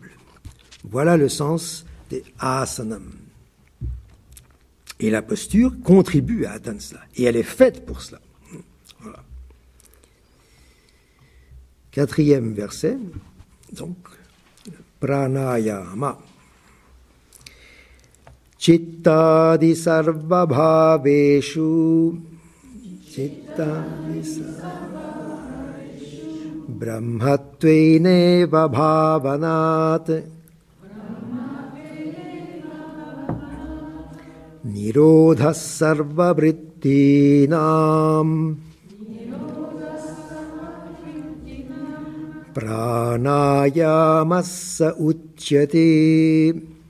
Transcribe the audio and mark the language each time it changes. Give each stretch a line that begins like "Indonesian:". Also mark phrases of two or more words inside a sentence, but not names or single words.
French: Voilà le sens des asanam. Et la posture contribue à atteindre cela. Et elle est faite pour cela. Voilà. 4e verset. Donc, pranayama.
Sanskrit: चित्तादि सर्वभावेषु ब्रह्मत्वेनैव भावनात् निरोधः सर्ववृत्तीनां प्राणायामः स उच्यते